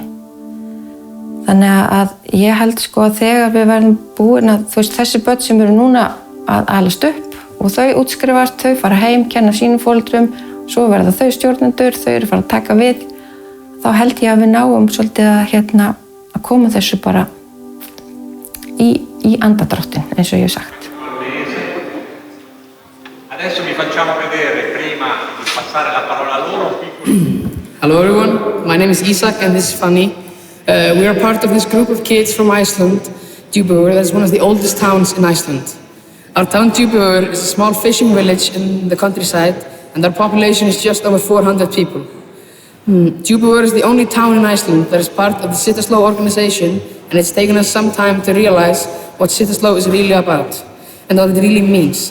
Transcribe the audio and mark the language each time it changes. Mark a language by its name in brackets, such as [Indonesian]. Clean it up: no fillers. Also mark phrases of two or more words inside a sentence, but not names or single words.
[Icelandic] Þannig að ég held sko að þegar við verðum búin að þessi börn sem eru núna að alast upp og þau útskrifast, þau fara heim, kenna sínum foreldrum, svo verða þau stjórnendur, þau eru fara að taka við, þá held ég að við náum svolítið að koma þessu bara í andadráttinn, eins og ég hef sagt. [Italian] Adesso vi facciamo vedere, prima di passare la parola a loro, un piccolo... [English] Hello everyone, my name is Isak and this is Fanny. We are part of this group of kids from Iceland, Djúpivogur, that is one of the oldest towns in Iceland. Our town Djúpivogur is a small fishing village in the countryside and our population is just over 400 people. Djúpivogur is the only town in Iceland that is part of the Sitthvangsslóð organization, and it's taken us some time to realize what Sitthvangsslóð is really about and what it really means.